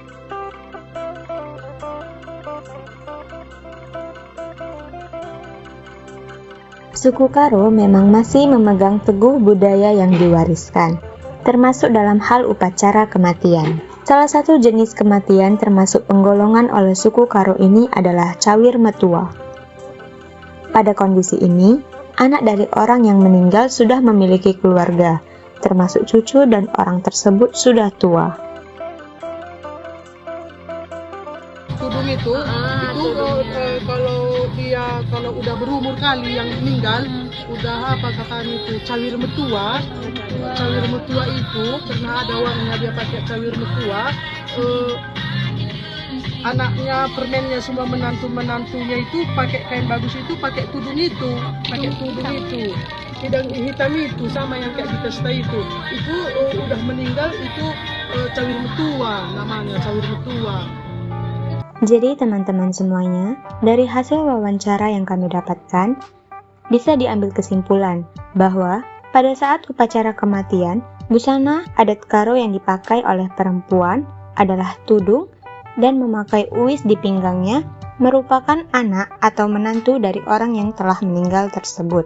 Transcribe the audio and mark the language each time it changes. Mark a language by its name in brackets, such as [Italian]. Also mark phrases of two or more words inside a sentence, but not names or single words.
[Indonesian] Suku Karo memang masih memegang teguh budaya yang diwariskan, termasuk dalam hal upacara kematian. Salah satu jenis kematian termasuk penggolongan oleh suku Karo ini adalah cawir metua. Pada kondisi ini, anak dari orang yang meninggal sudah memiliki keluarga, termasuk cucu dan orang tersebut sudah tua. Tudung itu kalau udah berumur kali yang meninggal, udah apa katakan itu cawir metua. Cawir metua itu karena ada orangnya dia pakai cawir metua, anaknya, permennya, semua menantunya itu pakai kain bagus itu, pakai tudung itu, hidang hitam itu sama yang kayak di pesta itu udah meninggal itu cawir metua namanya, cawir metua. Jadi teman-teman semuanya, dari hasil wawancara yang kami dapatkan, bisa diambil kesimpulan bahwa pada saat upacara kematian, busana adat Karo yang dipakai oleh perempuan adalah tudung dan memakai uwis di pinggangnya merupakan anak atau menantu dari orang yang telah meninggal tersebut.